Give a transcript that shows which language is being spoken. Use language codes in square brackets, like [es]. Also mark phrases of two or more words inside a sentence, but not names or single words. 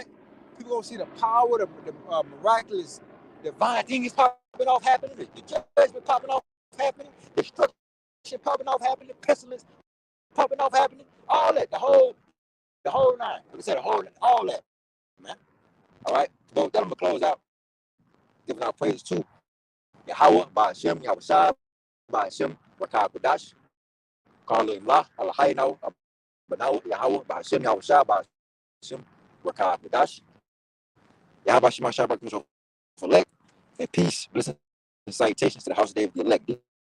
[en] People gonna see the power, the miraculous, divine things popping off happening, the judgment popping off happening, destruction popping off happening, pestilence popping off happening, all that, the whole nine. Like I said, all that, man. All right? So then I'm gonna close out, giving our praise to Yahweh, Ba'ashem, Yahweh Shai, Ba'ashem, Rakah Kodash, Karlu Imlah, Alahayno, Banaw, Yahweh, Ba'ashem, Yahweh Shai, Ba'ashem, Rakah Kodash, Yahweh Shema Shai, Ba'ashem, elect, and peace, blessings, and salutations to the house of David, the elect.